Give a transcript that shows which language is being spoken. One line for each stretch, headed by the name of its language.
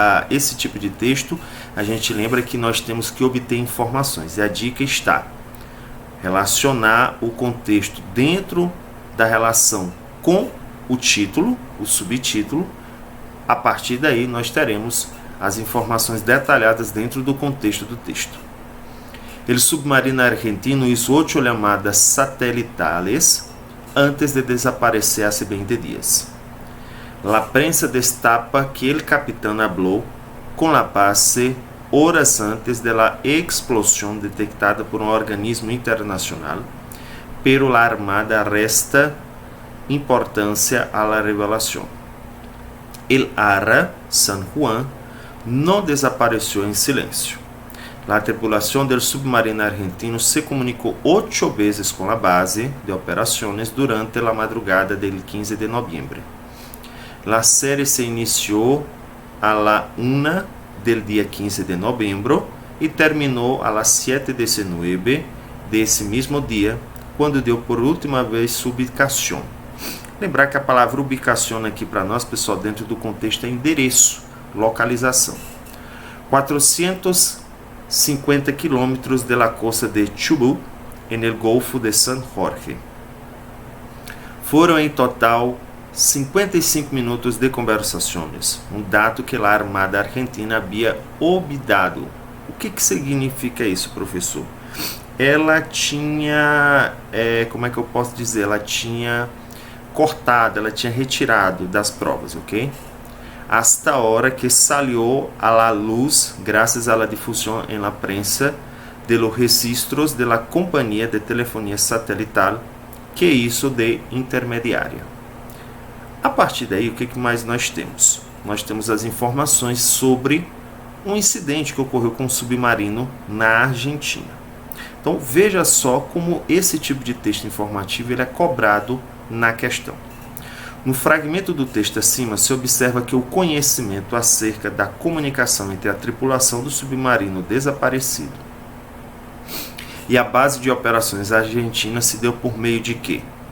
Portuguese: Esse tipo de texto, a gente lembra que nós temos que obter informações, e a dica está relacionar o contexto dentro da relação com o título, o subtítulo. A partir daí nós teremos as informações detalhadas dentro do contexto do texto.
Spanish: El submarino argentino hizo 8 llamadas satelitales antes de desaparecer hace 20 días. La prensa destapa que el capitán habló con la base horas antes de la explosión detectada por un organismo internacional, pero la Armada resta importância a la revelación. El ARA San Juan no desapareció en silencio. La tripulación del submarino argentino se comunicó 8 veces con la base de operaciones durante la madrugada del 15 de noviembre. La serie se inició a la 1 del día 15 de noviembre y terminó a las 7:19 de ese mismo día,
Portuguese: quando deu por
Spanish: última vez su ubicación.
Portuguese: Lembrar que a palavra ubicação aqui para nós, pessoal, dentro do contexto é endereço, localização.
Spanish: 450 quilômetros de la costa de Chubut, en el Golfo de San Jorge.
Portuguese: Foram em total 55 minutos de conversações, um dado que a Armada Argentina havia obedado. O que significa isso, professor? Ela tinha, ela tinha cortado, ela tinha retirado das provas, ok?
Spanish: Hasta hora que salió a la luz, gracias a la difusión en la prensa, de los registros de la compañía de telefonía satelital que hizo de intermediária.
Portuguese: A partir daí, o que mais nós temos? Nós temos as informações sobre um incidente que ocorreu com um submarino na Argentina. Então veja só como esse tipo de texto informativo ele é cobrado na questão. No fragmento do texto acima, se observa que o conhecimento acerca da comunicação entre a tripulação do submarino desaparecido e a base de operações argentina se deu por meio de quê?